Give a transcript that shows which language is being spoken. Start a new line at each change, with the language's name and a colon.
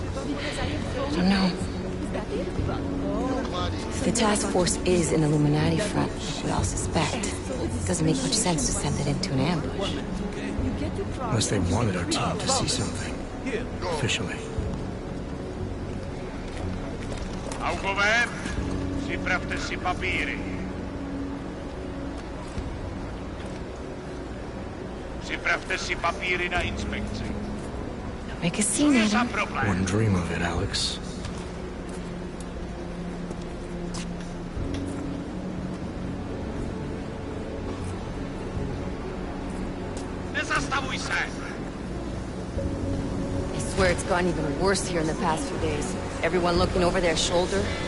English: I don't know. If the task force is an Illuminati front, like we all suspect, it doesn't make much sense to send it into an ambush. Unless they wanted our team to see something. Officially.
Czech: Augover, připravte si papíry. Připravte si papíry na inspekci.
English: Don't make a scene, Adam. Wouldn't dream of it, Alex.
Czech: Nezastavuj se!
English: I swear it's gotten even worse here in the past few days. Everyone looking over their shoulder.